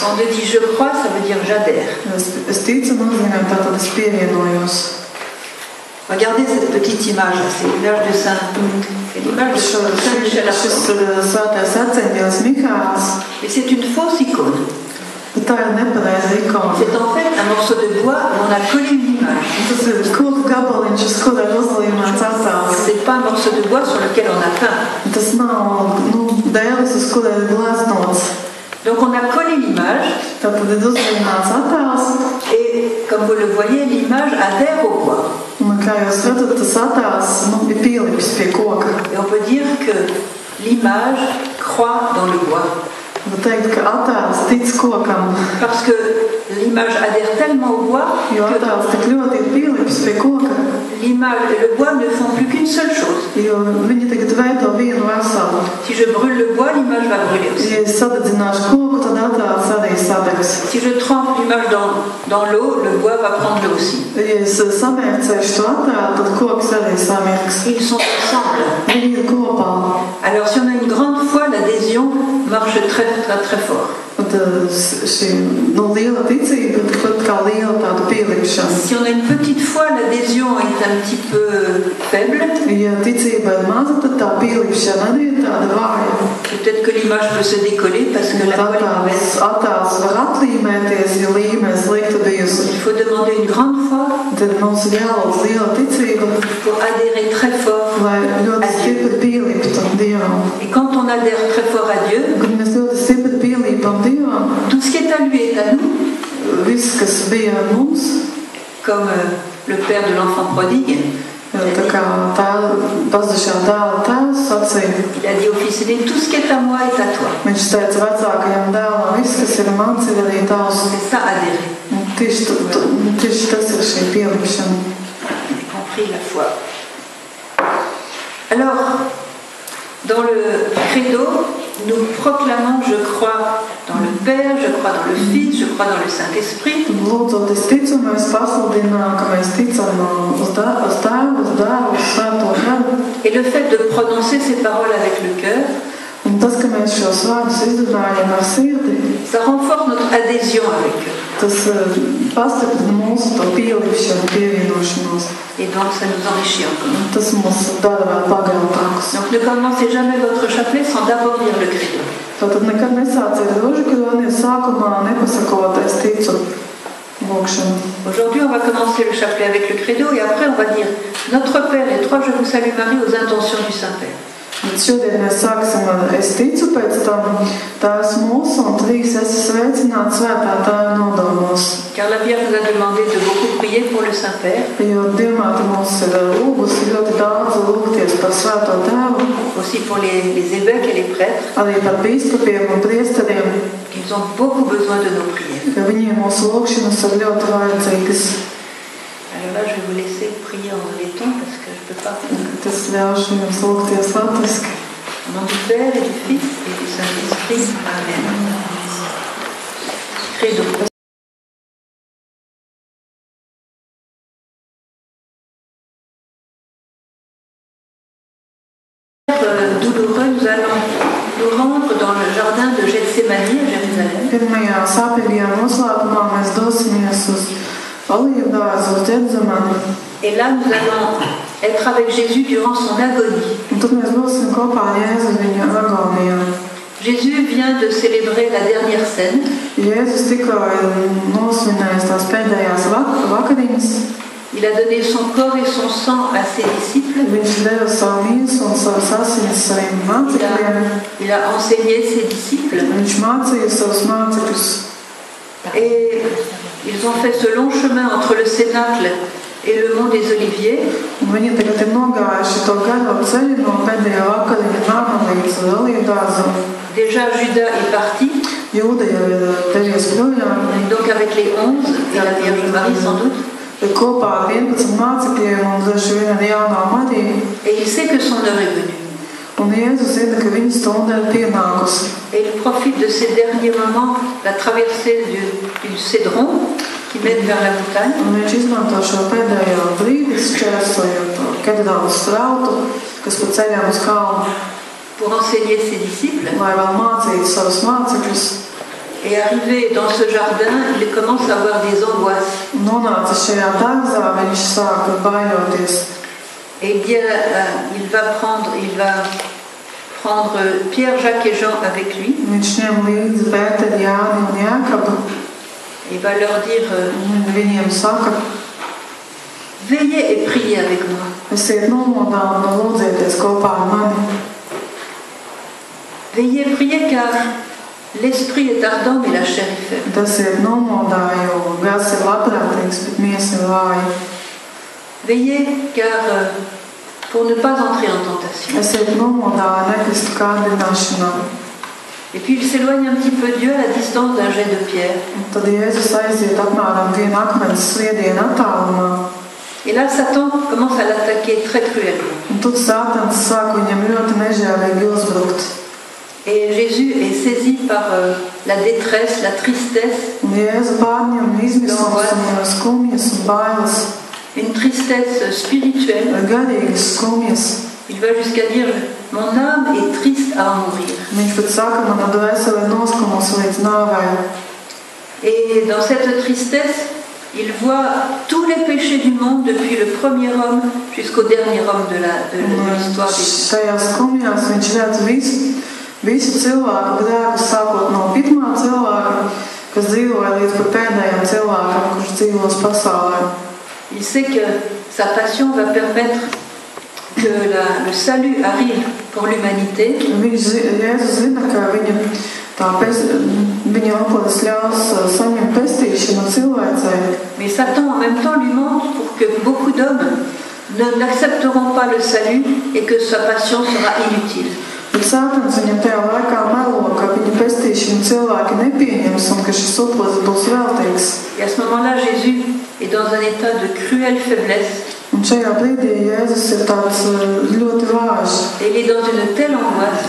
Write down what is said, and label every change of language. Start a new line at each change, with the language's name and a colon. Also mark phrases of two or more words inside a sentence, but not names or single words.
French: quand on dit je crois, ça veut dire j'adhère.
Latvian: Es ticu nozīmē tātad es pievienojos.
French: Regardez cette petite image, c'est l'image de c'est l'image de Saint Michel
Latvian: Šis
French: Archange.
Latvian: svētais arcēņģelis Mihāls,
French: Et c'est une fausse icône.
Latvian: bet tā ir nepareiza ikona.
French: C'est en fait un morceau de bois où on a collé une image.
Latvian: Tas ir koku gabaliņš, uz kura ir uzlīmēts attēls.
French: C'est pas un morceau de bois sur lequel on a peint.
Latvian: Tas nav dēlis, uz kuriem ir gleznots.
French: Donc on a collé l'image.
Latvian: Tātad ir uzlīmēts attēls.
French: Et comme vous le voyez, l'image adhère au bois.
Latvian: Un kā jūs redzat, tas attēls ir pielips pie koka.
French: Et on peut dire que l'image croît dans le bois.
Latvian: Var teikt, ka attēls tic kokam.
French: Parce que l'image adhère tellement au bois
Latvian: Jo attēls tik ļoti ir pielips pie koka.
French: L'image et le bois ne font plus qu'une seule chose.
Latvian: Jo viņi tagad veido vienu veselu.
French: Si je brûle le bois, l'image va brûler aussi.
Latvian: Ja es sadedzināšu koku, tad attēls arī sadegs.
French: Si je trempe l'image dans l'eau, le bois va prendre l'eau aussi.
Latvian: Ja es samērcēšu to attēlu, tad koks arī samirks.
French: Ils sont ensemble.
Latvian: Viņi ir kopā.
French: Alors si on a une grande foi, l'adhésion marche très fort.
Latvian: Šī liela ticība, pat kā liela tāda pielipšana.
French: Si on a une petite foi, l'adhésion est un petit peu faible.
Latvian: Ja ticība ir maza, tad tā pielipšana arī ir tāda vāja.
French: Peut-être que l'image peut se décoller parce que la foi est mauvaise.
Latvian: Attēls var atlīmēties, ja līme ir slikta bijusi.
French: Il faut demander une grande foi.
Latvian: Tad mums ir jālūdz liela ticība,
French: Pour adhérer très fort.
Latvian: lai ļoti stipri pieliptu Dievam.
French: Et quand on adhère très fort à Dieu,
Latvian: Kad mēs ļoti stipri pielīpam Dievam,
French: tout ce qui est à lui est à nous.
Latvian: viss, kas bija mums,
French: Comme le père de l'enfant prodigue,
Latvian: tā kā pazudušā dēla tēvs sacīja,
French: il a dit au fils aîné, tout ce qui est à moi est à toi.
Latvian: viņš teica vecākajam dēlam, viss, kas ir mans, ir arī tavs.
French: C'est ça adhérer.
Latvian: Un tieši tas ir šī pielipšana.
French: Y compris la foi. Alors, dans le credo, nous proclamons, je crois dans le Père, je crois dans le Fils, je crois dans le Saint-Esprit.
Latvian: Lūdzot, es ticu, mēs pasludinām, ka mēs ticam uz Tēvu, uz Dēlu, uz Svēto Garu.
French: Et le fait de prononcer ces paroles avec le cœur,
Latvian: Un tas, ka mēs šos vārdus izrunājam ar sirdi,
French: ça renforce notre adhésion avec eux.
Latvian: tas pastiprina mūsu to pielipšanu, pievienošanos.
French: Et donc, ça nous enrichit encore.
Latvian: Tas mūs dara vēl pagarinātākus.
French: Donc, ne commencez jamais votre chapelet sans d'abord lire le credo.
Latvian: Tātad nekad nesāciet rožakroni sākumā nepasakot, es ticu lūkšanu.
French: Aujourd'hui, on va commencer le chapelet avec le credo et après, on va dire Notre Père et toi, je vous salue Marie aux intentions du Saint-Père.
Latvian: Bet šodien mēs sāksim ar es ticu, pēc tam Tēvs mūsu un trīs esi sveicināts Svētā Tēva nodomos.
French: Car la Vierge nous a demandé de beaucoup prier pour le Saint-Père.
Latvian: Jo Dievmāte mums ir lūgusi ļoti daudz lūgties par Svēto Tēvu,
French: Aussi pour les évêques et les prêtres.
Latvian: arī par bīskapiem un priesteriem,
French: Ils ont beaucoup besoin de nos prières.
Latvian: ka viņiem mūsu lūgšanas ir ļoti vajadzīgas.
French: Alors là, je vais vous laisser prier en laiton parce que je ne peux pas.
Latvian: Tas ļaušu jums lūgties latviski.
French: Au nom du Père et du Fils et du Saint-Esprit.
Latin: Amen. Credo.
French: Douloureux, nous allons nous rendre dans le jardin de Gethsémani à Jérusalem.
Latvian: Pirmajā sāpīgajā noslēpumā mēs dosimies uz olīvdārzu uz Ģetzemani.
French: Et là, nous allons être avec Jésus durant son agonie.
Latvian: Un tad mēs būsim kopā ar Jēzu viņa agonijā.
French: Jésus vient de célébrer la dernière scène.
Latvian: Jēzus tikko ir nosvinējis tās pēdējās vakariņas.
French: Il a donné son corps et son sang à ses disciples.
Latvian: Viņš deva savu mīsu un savas asinis saviem mācekļiem.
French: Il a enseigné ses disciples.
Latvian: Viņš mācīja savus mācekļus.
French: Et ils ont fait ce long chemin entre le Cénacle et le mont des Oliviers.
Latvian: Viņi tagad ir nogājuši to garo ceļu no pēdējā vakariņa nama līdz olīvdārzam.
French: Déjà, Judas est parti.
Latvian: Jūda jau ir devies projām.
French: Donc avec les 11 et la Vierge Marie sans doute.
Latvian: Kopā ar 11 mācekļiem un droši vien ar jaunā Mariju.
French: Et il sait que son heure est venue.
Latvian: Un Jēzus zina, ka viņa stunda ir pienākusi.
French: Et il profite de ces derniers moments, la traversée du Cédron qui mène vers la montagne.
Latvian: Un viņš izmanto šo pēdējo brīdi, šķērsojot to Kedrālu strautu, kas pa ceļām uz kalnu,
French: pour enseigner ses disciples.
Latvian: lai vēl mācītu savus mācekļus.
French: Et arrivé dans ce jardin, il commence à avoir des angoisses.
Latvian: Nonācis šajā dārzā, viņš sāka baidoties.
French: Et bien, il va prendre Pierre, Jacques et Jean avec lui.
Latvian: Viņš ņem līdzi Pēteri, Jāni un Jākabu.
French: Il va leur dire
Latvian: Viņiem saka,
French: veillez et priez avec moi.
Latvian: Esiet nomodā un lūdzieties kopā ar mani.
French: Veillez, priez, car l'esprit est ardent, mais la chair est faible.
Latvian: Esiet nomodā, jo gars ir labprātīgs, bet miesa ir vāja.
French: Veillez, car pour ne pas entrer en tentation.
Latvian: Esiet nomodā, nekristu kārdināšanā.
French: Et puis il s'éloigne un petit peu de Dieu à la distance d'un jet de pierre.
Latvian: Un tad Jēzus aiziet apmēram vienu akmens sviedienu attālumā.
French: Et là, Satan commence à l'attaquer très cruellement.
Latvian: Un tad Sātans sāk viņam ļoti nežēlīgi uzbrukt.
French: Et Jésus est saisi par la détresse, la tristesse.
Latvian: Un Jēzu pārņem izmisums un skumjas un bailes.
French: Une tristesse spirituelle.
Latvian: Garīgas skumjas.
French: Il va jusqu'à dire, mon âme est triste à en mourir.
Latvian: Viņš pat saka, mana dvēsele ir noskumusi līdz nāvei.
French: Et dans cette tristesse, il voit tous les péchés du monde depuis le premier homme jusqu'au dernier homme de l'histoire.
Latvian: Šajās skumjās viņš redz visu cilvēku grēku, sākot no pirmā cilvēka, kas dzīvoja līdz pat pēdējiem cilvēkam, kurš dzīvos pasaulē.
French: Il sait que sa passion va permettre que le salut arrive pour l'humanité.
Latvian: Jēzus zina, ka viņa upuris ļaus saņemt pestīšanu cilvēcei.
French: Mais Satan en même temps lui montre pour que beaucoup d'hommes n'accepteront pas le salut et que sa passion sera inutile.
Latvian: Bet Sātans viņam tajā laikā melo, ka viņa pestīšanu cilvēki nepieņems un ka šis upuris būs veltīgs.
French: Et à ce moment-là, Jésus est dans un état de cruelle faiblesse.
Latvian: Un šajā brīdī Jēzus ir tāds ļoti vājš.
French: Et il est dans une telle angoisse